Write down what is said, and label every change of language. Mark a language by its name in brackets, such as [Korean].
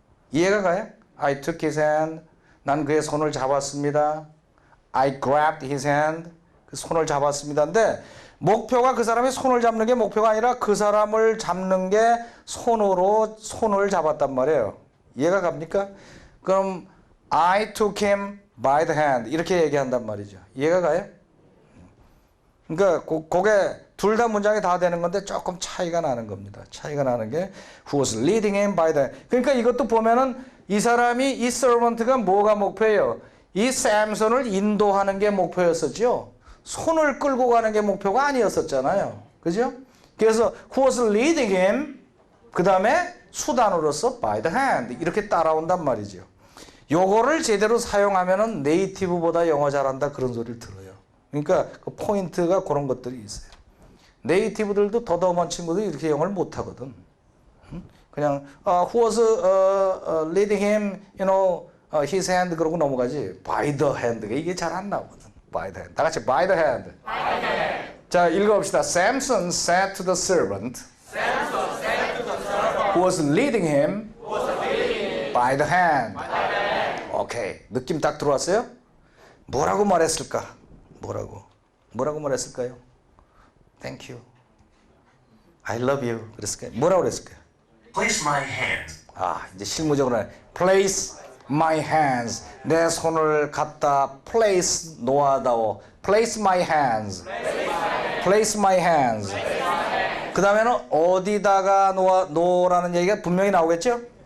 [Korean] 이해가 가요? [English] I took his hand. [Korean] 난 그의 손을 잡았습니다. [English] I grabbed his hand. [Korean] 그 손을 잡았습니다. 근데 목표가 그 사람의 손을 잡는 게 목표가 아니라 그 사람을 잡는 게 손으로 손을 잡았단 말이에요. 이해가 갑니까? [English] 그럼 I took him by the hand [Korean] 이렇게 얘기한단 말이죠. 이해가 가요? 그러니까 그게 둘 다 문장이 다 되는 건데 조금 차이가 나는 겁니다. 차이가 나는 게 [English] who was leading him by the hand. [Korean] 그러니까 이것도 보면은 이 사람이 이 servant가 뭐가 목표예요? 이 샘손을 인도하는 게 목표였었죠. 손을 끌고 가는 게 목표가 아니었었잖아요. 그죠? 그래서 [English] who was leading him [Korean] 그 다음에 수단으로서 [English] by the hand [Korean] 이렇게 따라온단 말이죠. 요거를 제대로 사용하면은 네이티브보다 영어 잘한다 그런 소리를 들어요. 그러니까 그 포인트가 그런 것들이 있어요. 네이티브들도 더더먼 친구들이 이렇게 영어를 못하거든. [English] 그냥 who was leading him, his hand [Korean] 그러고 넘어가지. [English] by the hand [Korean] 가 이게 잘 안 나오거든. [English] by the hand. [Korean] 다 같이 [English] by the hand. by the hand. [Korean] 자, 읽어봅시다. [English] Samson said to the servant, who was leading him, by the hand. [Korean] 오케이. 느낌 딱 들어왔어요? 뭐라고 말했을까? 뭐라고 말했을까요? [English] Thank you. I love you. [Korean] 그랬을까요? 뭐라고 그랬을까요? [English] Place my hands. [Korean] 이제 실무적으로 [English] place my hands. [Korean] 내 손을 갖다 place 놓아다오. [English] place my hands. place my hands. [Korean] 그 다음에는 어디다가 놓으라는 얘기가 분명히 나오겠죠?